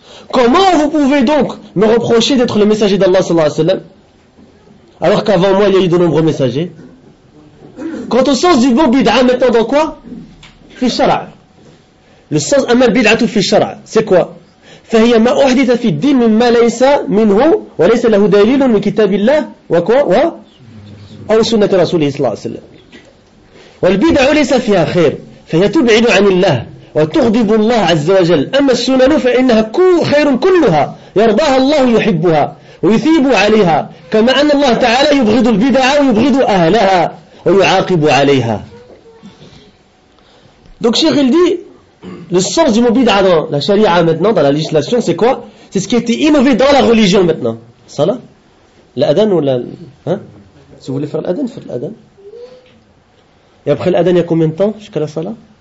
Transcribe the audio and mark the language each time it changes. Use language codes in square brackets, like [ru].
[fr] Comment vous pouvez donc me reprocher d'être le messager d'Allah sallallahu alayhi wa sallam, alors qu'avant moi, il y a eu de nombreux messagers? Quant au sens du mot bid'a, mettons dans quoi? [ar] Fi shara. [fr] Le sens [ar] amma bid'atu fi shara, [fr] c'est quoi? [ar] فهي ما أحدث في الدين مما ليس منه وليس له دليل من كتاب الله أو سنة رسوله صلى الله عليه وسلم والبدع ليس فيها خير فهي تبعد عن الله وتغضب الله عز وجل أما السنن فإنها خير كلها يرضاها الله يحبها ويثيب عليها كما أن الله تعالى يبغض البدع ويبغض أهلها ويعاقب عليها. دونك شيخ الدين, [fr] le sens du mot bid'a dans la charia maintenant, dans la législation, c'est quoi? C'est ce qui a été innové dans la religion maintenant. Salah? L'adhan ou la... Hein? Si vous voulez faire l'adhan, faites l'adhan. Et après l'adhan, il y a combien de temps jusqu'à la salah?